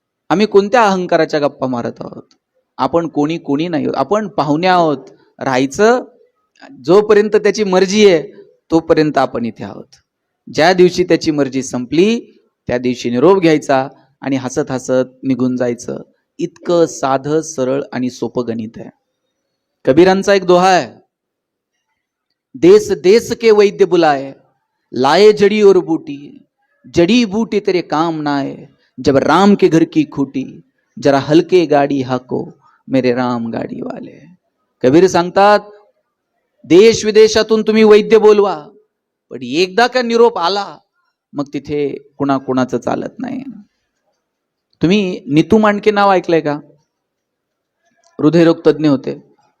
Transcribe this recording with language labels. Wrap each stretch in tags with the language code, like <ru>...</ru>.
<mr>आम्ही कोणत्या अहंकाराच्या गप्पा मारत आहोत? आपण कोणी कोणी नाही आहोत, आपण पाहुणे आहोत. राहायचं जोपर्यंत त्याची मर्जी आहे तोपर्यंत आपण इथे आहोत. ज्या दिवशी त्याची मर्जी संपली त्या दिवशी निरोप घ्यायचा आणि हसत हसत निघून जायचं. इतकं साधं सरळ आणि सोपं गणित आहे. कबीरांचा एक दोहा आहे,</mr> <hi>देश देश के वैद्य बुलाए, लाए जड़ी और बूटी, जड़ी बूटी तेरे काम ना आए, जब राम के घर की खूटी, जरा हलके गाडी हाको मेरे राम गाडी वाले.</hi> <mr>कबीर सांगतात, देश विदेशातून तुम्ही वैद्य बोलवा, पण एकदा का निरोप आला मग तिथे कुणाकुणाचं चालत नाही. तुम्ही नीतू मांडके नाव ऐकलंय का? हृदयरोग तज्ज्ञ होते.</mr>